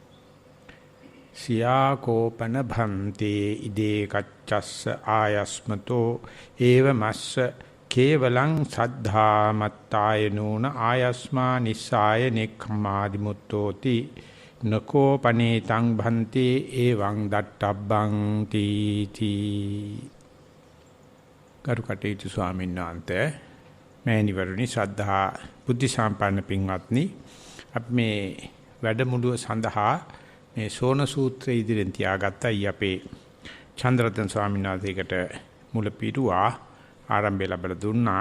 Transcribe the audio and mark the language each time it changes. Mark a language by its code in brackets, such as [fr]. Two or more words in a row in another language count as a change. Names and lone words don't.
[pi] සියාකෝපන භන්තේ ඉදේ කච්චස්ස ආයස්මතෝ ඒවමස්ස කේවලං සද්ධා මත්තායනෝන ආයස්මා නිස්සාය නෙක්ඛමාදි මුත්තෝති නකෝ පනේතං භන්තේ එවං දට්ඨබ්බං තීති [si] කරුකටේතු ස්වාමීන් වහන්සේ මෑණිවරුනි ශ්‍රද්ධා බුද්ධ සම්පන්න පින්වත්නි අපි මේ වැඩමුළුව සඳහා මේ සෝන සූත්‍රය ඉදිරියෙන් තියාගත්තයි අපේ චන්ද්‍රරතන ස්වාමීන් වහන්සේකට මුල පිටුවා ආරම්භය ලැබලා දුන්නා.